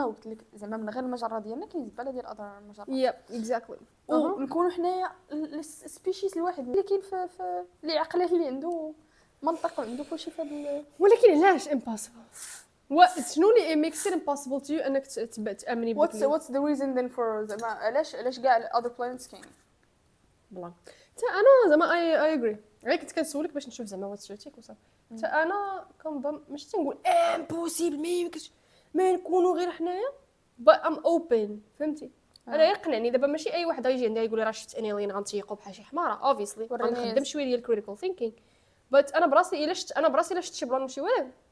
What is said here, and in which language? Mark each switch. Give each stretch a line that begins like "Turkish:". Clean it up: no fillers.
Arabic: نو قلت لك زعما من غير المجره ديالنا كاين زباله ديال الاذر مجرات
English: yep exactly
Arabic: ونكونوا حنايا السبيشيز الواحد اللي كاين في اللي عقله اللي عنده منطق وعنده كلشي في هذا ولكن علاش
English: impossible
Arabic: شنو اللي
English: makes it impossible to you
Arabic: انك تامني
English: what's the reason then for
Arabic: زعما علاش كاع
English: other planets
Arabic: كاينين بلان حتى انا زعما اي اجري غير كنت كنسولك باش نشوف زعما
English: what's your take
Arabic: وصافي حتى انا كنظن ماشي تنقول
English: impossible
Arabic: ما يمكنش ما نكونوا غير حنايا
English: but I'm open
Arabic: فهمتي انا يقنعني دابا ماشي اي واحد غيجي عندي يقول لي راه شفت انيلين غنتيقوا بحال شي حماره
English: obviously
Arabic: غنخدم شويه ديال
English: critical thinking but
Arabic: انا براسي الا شفت شي بلان شي ولد